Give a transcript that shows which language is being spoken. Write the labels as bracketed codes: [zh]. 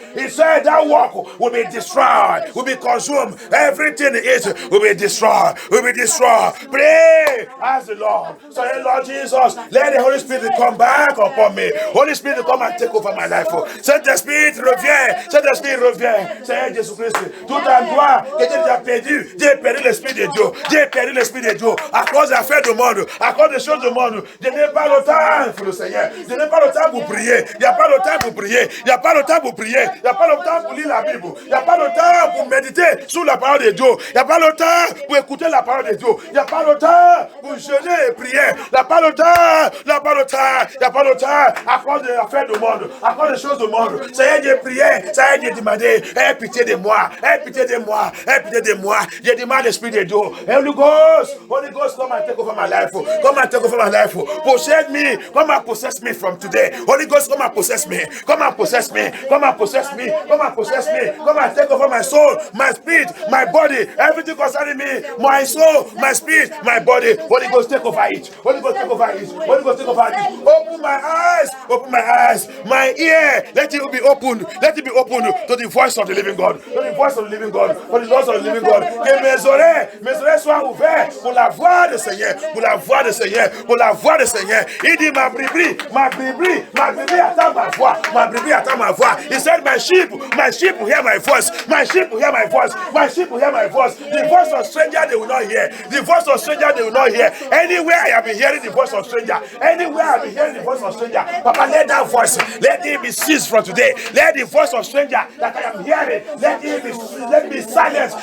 [en] He said that work will be destroyed, will be consumed. Everything in it will be destroyed, will be destroyed. Pray, ask the Lord. Say, Lord Jesus, let the Holy Spirit come back upon me. Holy Spirit, come and take over my life. [fr] Saint Esprit, reviens. Saint Esprit, reviens. Seigneur Jésus-Christ, tout en toi que tu as perdu, j'ai perdu l'Esprit de Dieu. J'ai perdu l'Esprit de Dieu à cause des affaires du monde, à cause des choses du monde. Je n'ai pas le temps pour le Seigneur. Je n'ai pas le temps pour prier. Il n'y a pas le temps pour prier. Il n'y a pas le temps pour prier. Il n'y a pas le temps pour lire la Bible. Il n'y a pas le temps pour méditer sur la parole de Dieu. Il n'y a pas le temps pour écouter la parole de Dieu. Il n'y a pas le temps pour jeûner et prier. Il n'y a pas le temps. Il n'y a pas le temps. Il n'y a pas le temps à cause des affaires du monde, à cause des choses du monde. Seigneur, j'ai prié. Seigneur, j'ai demandé. Aie pitié de moi. Aie pitié de moi. Aie pitié de moi. J'ai demandé l'Esprit de Dieu. [en] Holy Ghost, come and take over my life. Come and take over my life. Possess me. Come and possess me from today. Holy Ghost, come and possess me. Come and possess me. Come and possess me. Come and possess me. Come and take over my soul, my spirit, my body, everything concerning me, my soul, my spirit, my body. Holy Ghost, take over it. Holy Ghost, take over it. Holy Ghost, take over it. Open my eyes. Open my eyes. My ear, let it be open. Let it be open to the voice of the living God. To the voice of the living God. For the voice of the living God. [fr] Que mes oreilles soient ouvertes pour la voix du Seigneur. Pour la voix du Seigneur. Pour la voix du Seigneur. Il dit ma brebis attend ma voix. Ma brebis attend ma voix. [en] He said my sheep will hear my voice. My sheep will hear my voice. My sheep will hear my voice. The voice of stranger they will not hear. The voice of stranger they will not hear. Anywhere I have been hearing the voice of stranger. Anywhere I have been hearing the voice of stranger. Papa, let that voice, let it be ceased from today. Let the voice of stranger that I am hearing, let me silent.